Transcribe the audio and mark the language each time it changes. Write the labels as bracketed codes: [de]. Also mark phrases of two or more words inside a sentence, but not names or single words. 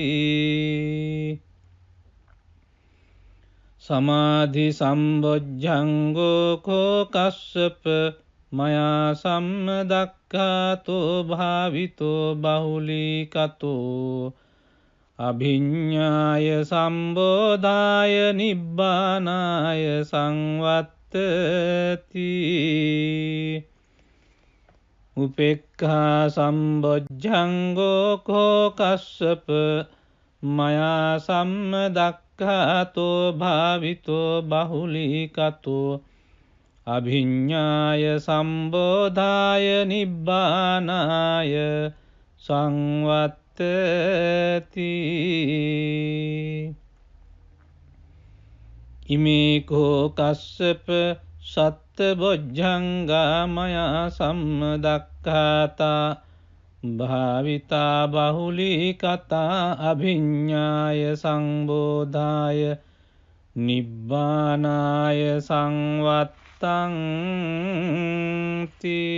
[pi] සමාධි සම්බොජ්ජංගෝ කෝ කස්සප මයා සම්මදක්ඛාතෝ භාවිතෝ බහුලීකතෝ අභිඤ්ඤාය සම්බෝධාය නිබ්බානාය සංවත්තති. උපේක්ඛා සම්බොජ්ජංගෝ කෝ කස්සප මයා සම්මදක්ඛාතෝ භාවිතෝ බහුලීකතෝ අභිඤ්ඤාය සම්බෝධාය නිබ්බානාය සංවත්තති. ඉමේ කෝ කස්සප සත්ත බොජ්ජංගා මයා සම්මදක්ඛාතා භාවිතා බහුලීකතා අභිඤ්ඤාය සංබෝධාය නිබ්බානාය සංවත්තංති.